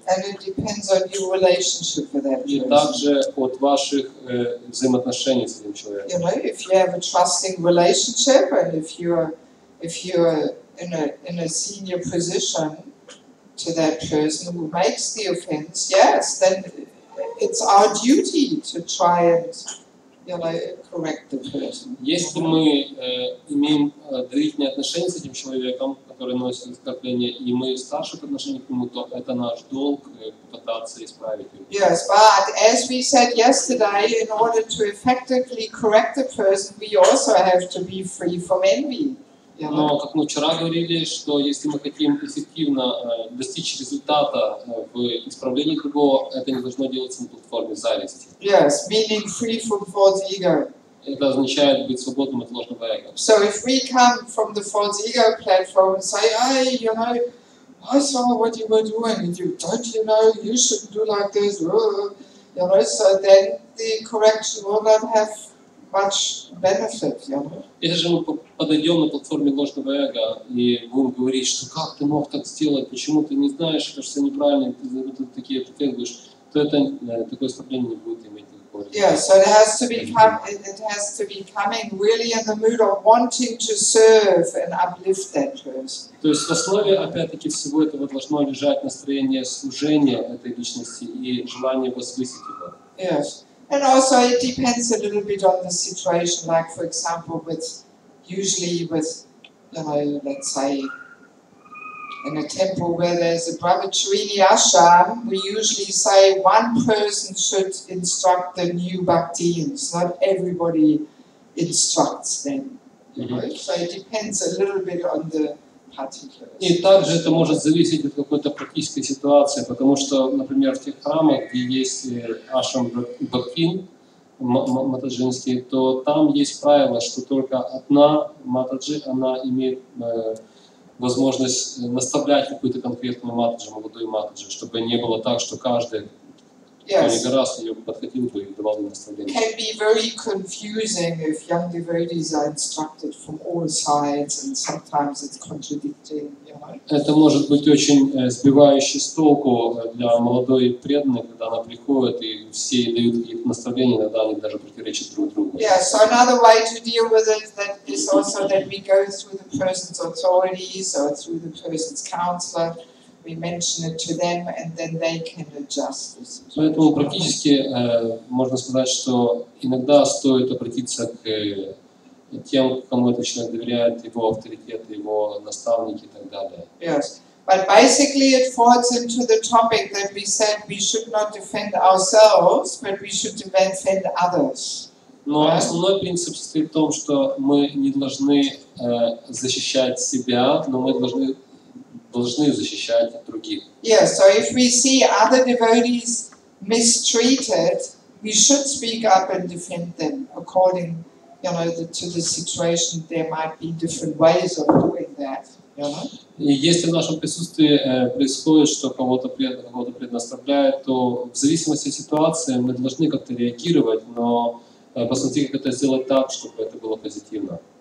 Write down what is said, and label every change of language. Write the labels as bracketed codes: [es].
[en] And it depends on your relationship with that [ru] И [en] person. [ru] также от ваших взаимоотношений с этим человеком. [en] You know, if you have a trusting relationship and if you're in a senior position to that person who makes the offense, yes, then it's our duty to try and, you know, correct the person. [ru] Если мы имеем доверительные отношения с этим человеком, который носит оскорбление, и мы в старших отношениях к нему, то это наш долг попытаться исправить его. [en] Yes, but as we said yesterday, in order to effectively correct the person, we also have to be free from envy. [ru] Но, как мы вчера говорили, что если мы хотим эффективно достичь результата в исправлении другого, это не должно делаться на платформе зависти. [en] Yes, meaning free from false ego. [ru] Это означает быть свободным от ложного эго. [en] So if we come from the false ego platform and say, hey, you know, I saw what you were doing, and you know, you shouldn't do like this, you know, so then the correction will not have much benefit, you know. [ru] Если же мы подойдем на платформе ложного эго и будем говорить, что как ты мог так сделать, почему ты не знаешь, это все неправильно, ты такие претендуешь, то это такое оскорбление не будет иметь никакого результата. [en] Yeah, so it has to be coming really in the mood of wanting to serve and uplift that person. [ru] То есть в основе, опять-таки, всего этого должно лежать настроение служения этой личности и желание возвысить его. [en] Yes. And also it depends a little bit on the situation, like for example usually with, you know, let's say in a temple where there's a brahmachari ashram, we usually say one person should instruct the new bhaktis, not everybody instructs them. You know? So it depends a little bit on the particulars. [ru] И также это может зависеть от какой-то практической ситуации, потому что, например, в тех храмах, где есть ашрам бхактин, матаджинский, то там есть правило, что только одна матаджи, она имеет возможность наставлять какую-то конкретную матаджи, молодую матаджи, чтобы не было так, что каждый, кто не гораздо ее подходил бы и давал ей наставление. [en] It can be very confusing if young devotees are instructed from all sides, and sometimes it's contradicting, you know. [ru] Это может быть очень сбивающе с толку для молодой преданной, когда она приходит и все дают какие-то наставления, иногда они даже противоречат друг другу. [en] Yeah, so another way to deal with it that is also that we go through the person's authorities or through the person's counselor. We mention it to them, and then they can adjust this. [ru] Поэтому практически можно сказать, что иногда стоит обратиться к тем, кому этот человек доверяет, его авторитет, его наставники и так далее. [en] Yes, but basically it falls into the topic that we said we should not defend ourselves, but we should defend others. [ru] Но основной принцип состоит в том, что мы не должны защищать себя, но мы должны защищать других. [en] Yes, so if we see other devotees mistreated, we should speak up and defend them according, you know, to the situation. There might be different ways of doing that, you know. [ru] И если в нашем присутствии происходит, что кого-то предоставляют, то в зависимости от ситуации мы должны как-то реагировать, но посмотреть, как это сделать так, чтобы это было позитивно.